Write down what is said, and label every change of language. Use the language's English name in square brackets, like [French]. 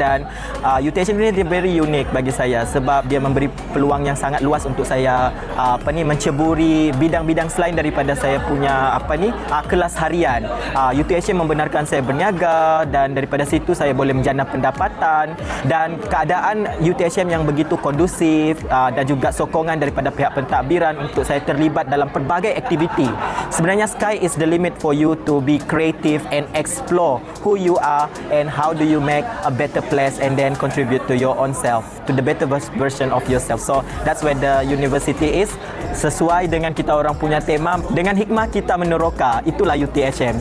[Malay] Dan UTHM ini dia [English] very unique [Malay] bagi saya sebab dia memberi peluang yang sangat luas untuk saya menceburi bidang-bidang selain daripada saya punya kelas harian. UTHM membenarkan saya berniaga dan daripada situ saya boleh menjana pendapatan, dan keadaan UTHM yang begitu kondusif dan juga sokongan daripada pihak pentadbiran untuk saya terlibat dalam pelbagai aktiviti. [English] Sebenarnya sky is the limit for you to be creative and explore who you are and how do you make a better place and then contribute to your own self, to the better version of yourself. So that's where the university is. [Malay] Sesuai dengan kita orang punya tema, dengan hikmah kita meneroka, itulah UTHM.